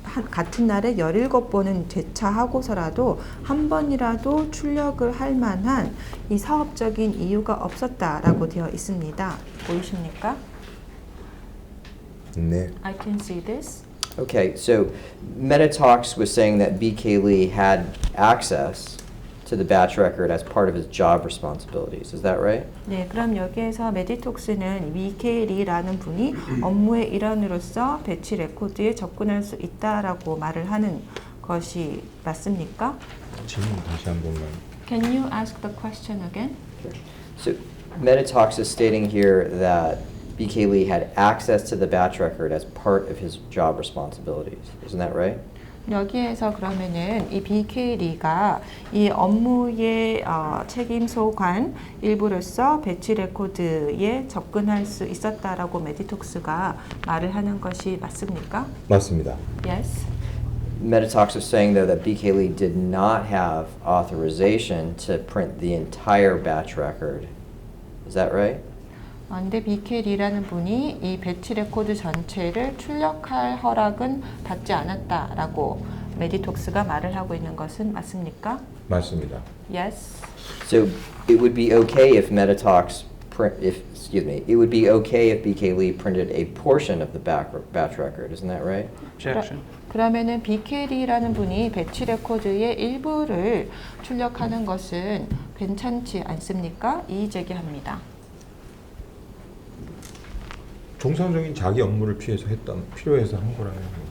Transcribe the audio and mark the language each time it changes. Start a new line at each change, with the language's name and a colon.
Korean: 같은 날에 17번은 재차하고서라도 한 번이라도 출력을 할 만한 이 사업적인 이유가 없었다라고 되어 있습니다. 보이십니까? 네.
English: I can see this. Okay, so Metatalks was saying that BK Lee had access to the batch record as part of his job responsibilities. Is that right?
Korean: 네, 그럼 여기에서 메디톡스는 BK리라는 분이 업무의 일환으로서 배치 레코드에 접근할 수 있다라고 말을 하는 것이 맞습니까? 질문 다시 한 번만.
English: Can you ask the question again? So Metatalks is stating here that BK Lee had access to the batch record as part of his job responsibilities. Isn't that right?
Korean: 여기에서 그러면은 이 BK리가 이 업무의 책임 소관 일부로서 배치 레코드에 접근할 수 있었다라고 메디톡스가 말을 하는 것이 맞습니까? 맞습니다.
English: Yes. Metatalks is saying though that BK Lee did not have authorization to print the entire batch record. Is that right?
Korean: 근데 BK리라는 분이 이 배치 레코드 전체를 출력할 허락은 받지 않았다라고 메디톡스가 말을 하고 있는 것은 맞습니까? 맞습니다.
English: Yes. So it would be okay if Metatalks it would be okay if BK Lee printed a portion of the batch record. Isn't that right? Objection.
Korean: 그러면은 BK리라는 분이 배치 레코드의 일부를 출력하는 것은 괜찮지 않습니까? 이의 제기합니다. 정상적인 자기 업무를 필요해서 한 거라면.